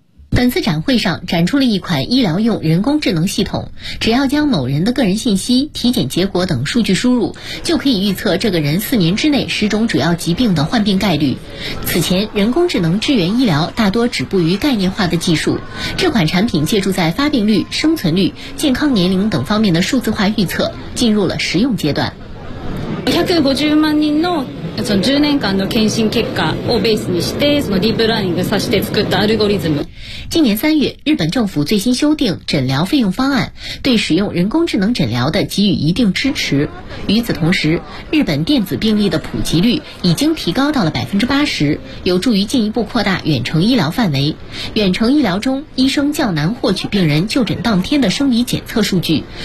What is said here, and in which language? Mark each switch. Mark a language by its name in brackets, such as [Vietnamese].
[Chinese] 本次展会上展出了一款医疗用人工智能系统，只要将某人的个人信息、体检结果等数据输入，就可以预测这个人4年之内10种主要疾病的患病概率。此前，人工智能支援医疗大多止步于概念化的技术，这款产品借助在发病率、生存率、健康年龄等方面的数字化预测，进入了实用阶段。 [Japanese] 150万人のその10年間の検診結果をベースにしてそのディープラーニングさせて作ったアルゴリズム。 [Chinese] 今年3月，日本政府最新修订诊疗费用方案，对使用人工智能诊疗的给予一定支持。与此同时，日本电子病历的普及率已经提高到了80%，有助于进一步扩大远程医疗范围。远程医疗中，医生较难获取病人就诊当天的生理检测数据。